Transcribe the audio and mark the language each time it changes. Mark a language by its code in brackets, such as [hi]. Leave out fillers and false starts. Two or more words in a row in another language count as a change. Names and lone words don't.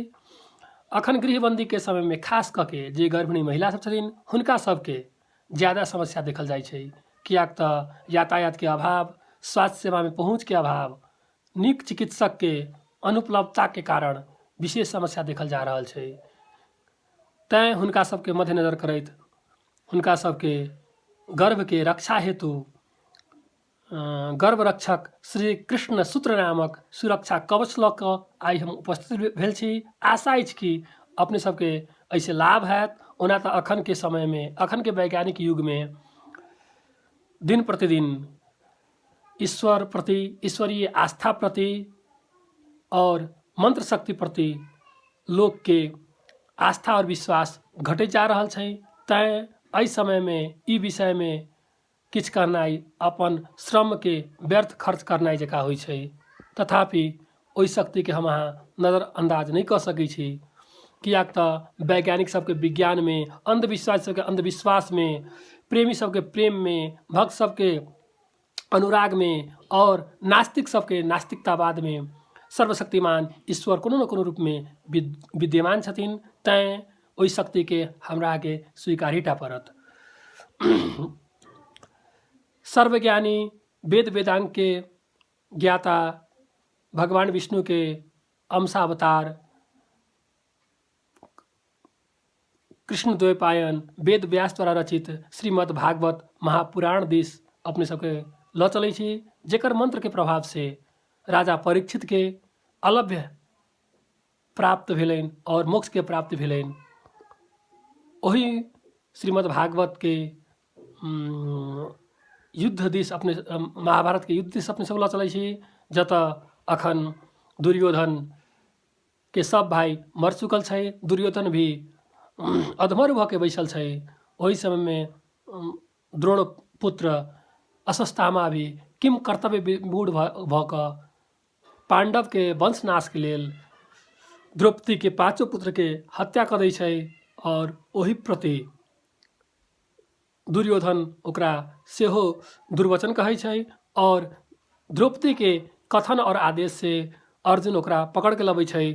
[mai] अखन गृहबंदी के समय में खास कऽ के जे गर्भिणी महिला सब छथिन हुनका सबके ज़्यादा समस्या देखल जाइ छै, कियाक तऽ यातायात के अभाव, स्वास्थ्य सेवा में पहुँच के अभाव, नीक चिकित्सक के अनुपलब्धता के कारण विशेष समस्या देखल जा रहल छै। तैं हुनका सबके मद्देनजर करैत हुनका सबके गर्भ के रक्षा हेतु गर्भ रक्षक श्री कृष्ण सूत्र नामक सुरक्षा कवच लऽ कऽ आइ हम उपस्थित भेल छी। आशा अछि कि अपने सबके ऐसे लाभ हैत। ओना तऽ अखन के समय में, अखन के वैज्ञानिक युग में दिन प्रतिदिन ईश्वर प्रति, ईश्वरीय आस्था प्रति और मंत्र शक्ति प्रति लोग के आस्था और विश्वास घटै जा रहल छै। तैं एहि समय में ई विषय में किछु करनाइ अपन श्रम के व्यर्थ खर्च करनाइ जकाँ होइ छै। तथापि ओहि शक्ति के हम अहाँ नजरअंदाज नहीं कऽ सकै छी, कियाक तऽ वैज्ञानिक सबके विज्ञान में, अंधविश्वास सबके अंधविश्वास में, प्रेमी सबके प्रेम में, भक्त सबके अनुराग में और नास्तिक सबके नास्तिकतावाद में सर्वशक्तिमान ईश्वर कोनो न कोनो रूप में विद्यमान छथिन। तैं ओहि शक्ति के हमरा आगे स्वीकार हीटा पड़त। सर्वज्ञानी वेद वेदांग के ज्ञाता भगवान विष्णु के अंशावतार कृष्ण द्वैपायन वेद व्यास द्वारा रचित श्रीमद् भागवत महापुराण दिस अपने सबके लऽ चलै छी, जेकर मंत्र के प्रभाव से राजा परीक्षित के अलभ्य प्राप्त भेलनि और मोक्ष के प्राप्ति भेलनि। ओही श्रीमद् भागवत के युद्ध दिस अपने महाभारत के युद्ध दिस अपने सब लऽ चलै छी, जतऽ अखन दुर्योधन के सब भाई मर चुकल छै। दुर्योधन भी अधमर भऽ के बैसल छै। ओहि समय में द्रोण पुत्र अश्वत्थामा भी किम कर्तव्य विमूढ़ भऽ कऽ पांडव के वंशनाश के लेल द्रौपदी के पांचों पुत्र के हत्या कऽ दै छै और ओहि प्रति दुर्योधन ओकरा सेहो दुर्वचन कहै छै और द्रौपदी के कथन और आदेश से अर्जुन ओकरा पकड़ के लबै छै।